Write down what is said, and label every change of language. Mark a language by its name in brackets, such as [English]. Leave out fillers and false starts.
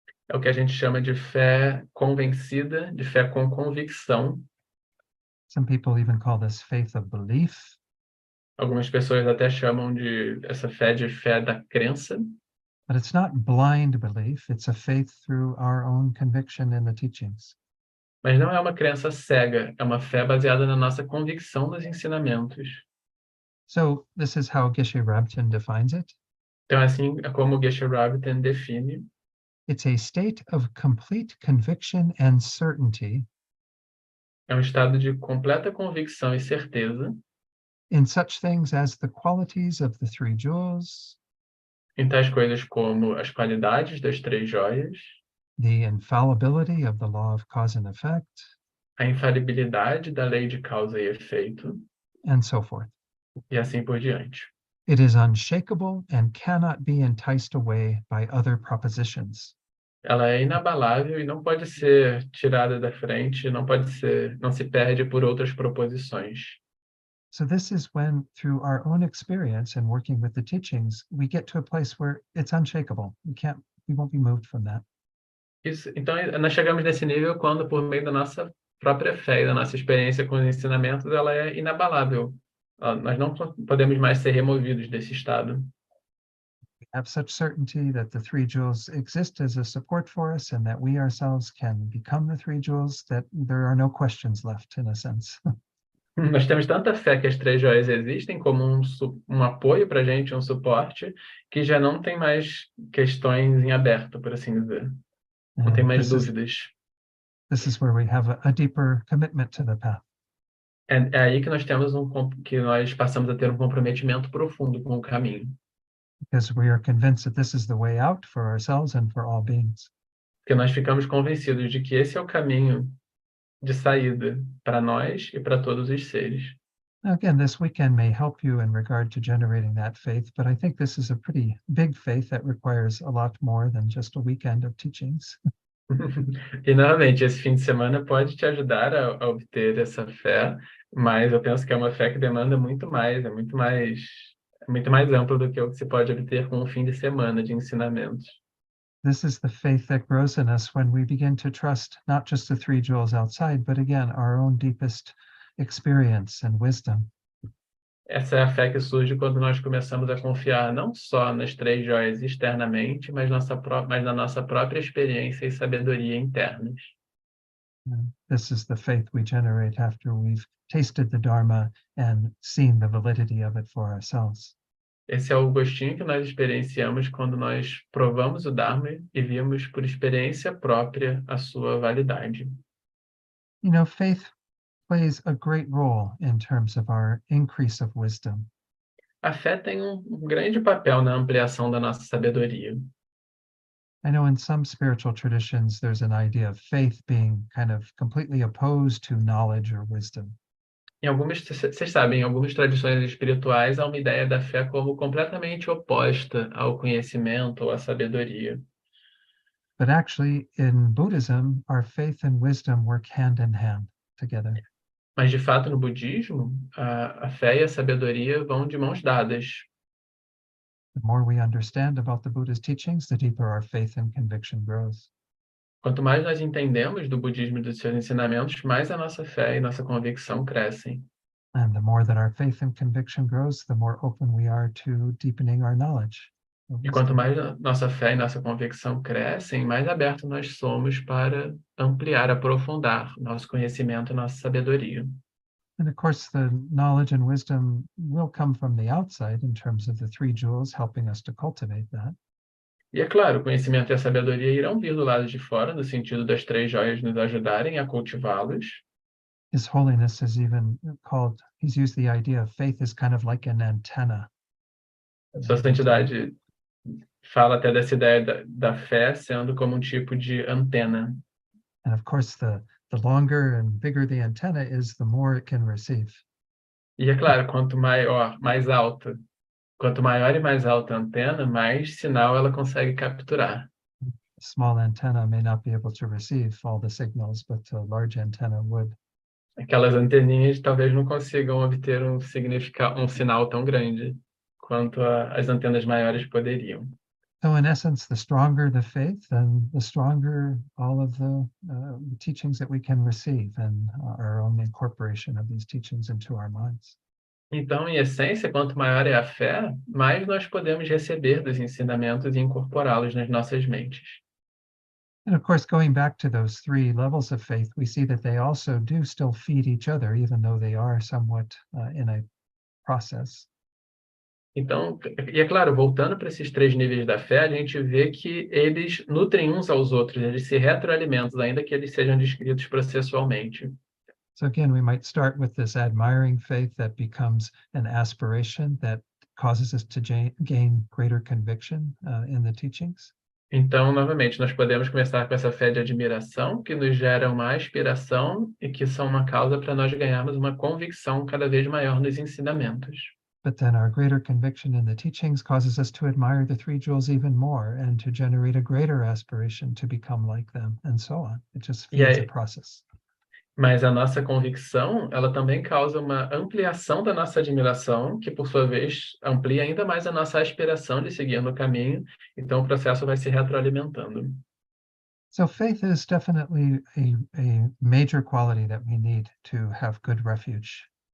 [Portuguese] É o que a gente chama de fé convencida, de fé com convicção. [English] Some people even call this faith of belief. [Portuguese] Algumas pessoas até chamam essa fé de fé da crença. [English] But it's not blind belief, it's a faith through our own conviction in the teachings. [Portuguese] Mas não é uma crença cega, é uma fé baseada na nossa convicção nos ensinamentos. [English] So this is how Geshe Rabten defines it. [Portuguese] Então, assim é como o Geshe Rabten define. [English] It's a state of complete conviction and certainty [Portuguese] É um estado de completa convicção e certeza [English] in such things as the qualities of the 3 jewels, [Portuguese] em tais coisas como as qualidades das 3 joias, [English] the infallibility of the law of cause and effect, [Portuguese] a infalibilidade da lei de causa e efeito, [English] and so forth. [Portuguese] e assim por diante. [English] It is unshakable and cannot be enticed away by other propositions. [Portuguese] Ela é inabalável e não pode ser tirada da frente, não se perde por outras proposições. [English] So this is when, through our own experience and working with the teachings, we get to a place where it's unshakable. We won't be moved from that. [Portuguese] Então, nós chegamos nesse nível quando, por meio da nossa própria fé e da nossa experiência com os ensinamentos, ela é inabalável. Nós não podemos mais ser removidos desse estado. [English] We have such certainty that the three jewels exist as a support for us and that we ourselves can become the three jewels that there are no questions left, in a sense. [Portuguese] Nós temos tanta fé que as três joias existem como um apoio para a gente, um suporte, que já não tem mais questões em aberto, por assim dizer. Não tem mais dúvidas. [English] This is where we have a deeper commitment to the path. [Portuguese] É aí que nós passamos a ter um comprometimento profundo com o caminho. [English] Because we are convinced that this is the way out for ourselves and for all beings. [Portuguese] Porque nós ficamos convencidos de que esse é o caminho de saída para nós e para todos os seres. [English] Again, this weekend may help you in regard to generating that faith, but I think this is a pretty big faith that requires a lot more than just a weekend of teachings. [Portuguese] E, novamente, esse fim de semana pode te ajudar a obter essa fé, mas eu penso que é uma fé que demanda muito mais, é muito mais amplo do que o que se pode obter com um fim de semana de ensinamentos. [English] This is the faith that grows in us when we begin to trust not just the three jewels outside, but again, our own deepest experience and wisdom. [Portuguese] Essa é a fé que surge quando nós começamos a confiar não só nas três joias externamente, mas na nossa própria experiência e sabedoria internas. [English] This is the faith we generate after we've tasted the Dharma and seen the validity of it for ourselves. [Portuguese] Esse é o gostinho que nós experienciamos quando nós provamos o Dharma e vimos por experiência própria a sua validade. [English] You know, faith plays a great role in terms of our increase of wisdom. [Portuguese] A fé tem um grande papel na ampliação da nossa sabedoria. [English] I know in some spiritual traditions, there's an idea of faith being kind of completely opposed to knowledge or wisdom. [Portuguese] Vocês sabem, em algumas tradições espirituais há uma ideia da fé como completamente oposta ao conhecimento ou à sabedoria. [English] But actually, in Buddhism, our faith and wisdom work hand in hand together. [Portuguese] Mas, de fato, no budismo, a fé e a sabedoria vão de mãos dadas. [English] The more we understand about the Buddha's teachings, the deeper our faith and conviction grows. [Portuguese] Quanto mais nós entendemos do budismo e dos seus ensinamentos, mais a nossa fé e nossa convicção crescem. [English] And the more that our faith and conviction grows, the more open we are to deepening our knowledge. [Portuguese] E quanto mais a nossa fé e nossa convicção crescem, mais abertos nós somos para ampliar, aprofundar nosso conhecimento e nossa sabedoria. [English] And of course, the knowledge and wisdom will come from the outside in terms of the three jewels helping us to cultivate that. [Portuguese] E é claro, o conhecimento e a sabedoria irão vir do lado de fora, no sentido das três joias nos ajudarem a cultivá-los. [English] His Holiness has even he's used the idea of faith as kind of like an antenna. [Portuguese] Sua Santidade fala até dessa ideia da fé sendo como um tipo de antena. [English] And of course, the longer and bigger the antenna is, the more it can receive. [Portuguese] E é claro, quanto maior e mais alta a antena, mais sinal ela consegue capturar. [English] A small antenna may not be able to receive all the signals, but a large antenna would. [Portuguese] Aquelas anteninhas talvez não consigam obter um sinal tão grande quanto as antenas maiores poderiam. [English] So in essence, the stronger the faith, then the stronger all of the teachings that we can receive and our own incorporation of these teachings into our minds. [Portuguese] Então, em essência, quanto maior é a fé, mais nós podemos receber dos ensinamentos e incorporá-los nas nossas mentes. [English] And of course, going back to those three levels of faith, we see that they also do still feed each other, even though they are somewhat in a process. [Portuguese] Então, e é claro, voltando para esses três níveis da fé, a gente vê que eles nutrem uns aos outros, eles se retroalimentam, ainda que eles sejam descritos processualmente. [English] So again, we might start with this admiring faith that becomes an aspiration that causes us to gain greater conviction in the teachings. [Portuguese] Então, novamente, nós podemos começar com essa fé de admiração, que nos gera uma aspiração e que são uma causa para nós ganharmos uma convicção cada vez maior nos ensinamentos. [English] But then our greater conviction in the teachings causes us to admire the three jewels even more and to generate a greater aspiration to become like them, and so on. It just [Portuguese] E [English] feeds a [Portuguese] aí, [English] process. [Portuguese] mas a nossa convicção, ela também causa uma ampliação da nossa admiração, que por sua vez amplia ainda mais a nossa aspiração de seguir no caminho. Então o processo vai se retroalimentando. [English] So faith is definitely a major quality that we need to have good refuge.